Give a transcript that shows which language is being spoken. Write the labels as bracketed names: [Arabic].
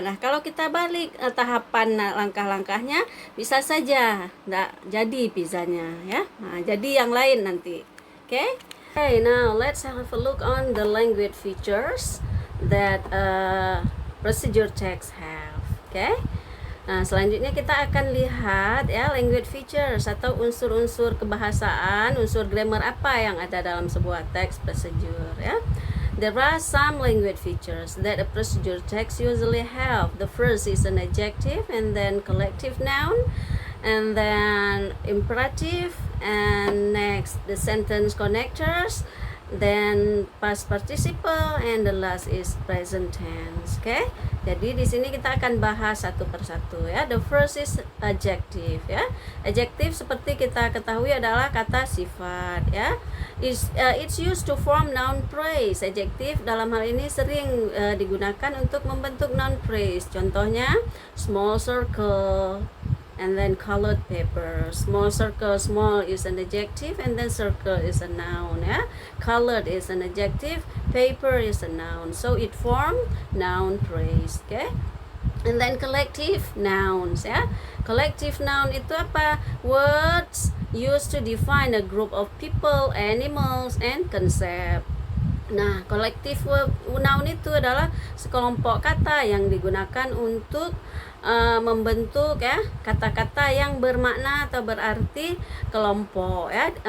[Indonesian] Nah, kalau kita balik tahapan langkah-langkahnya, bisa saja enggak jadi pizzanya ya. Nah, jadi yang lain nanti. Okay? [English] Okay, now let's have a look on the language features that procedure text have. Okay? [Indonesian] Nah, selanjutnya kita akan lihat ya language features atau unsur-unsur kebahasaan, unsur grammar apa yang ada dalam sebuah text procedure ya. [English] There are some language features that a procedure text usually have. The first is an adjective, and then collective noun, and then imperative, and next the sentence connectors, then past participle, and the last is present tense. [Indonesian] Okay, jadi di sini kita akan bahas satu persatu ya. [English] The first is adjective ya. [Indonesian] Adjective seperti kita ketahui adalah kata sifat ya. [English] It's used to form noun phrase. [Indonesian] Adjective dalam hal ini sering digunakan untuk membentuk noun phrase. Contohnya [English] small circle, and then colored paper. Small circle, small is an adjective, and then circle is a noun ya. Colored is an adjective, paper is a noun. So it form noun phrase. Okay, and then collective nouns ya. Collective noun [Indonesian] itu apa? [English] Words used to define a group of people, animals, and concept. [Indonesian] Nah, collective noun itu adalah sekelompok kata yang digunakan untuk membentuk ya kata-kata yang bermakna atau berarti kelompok ya.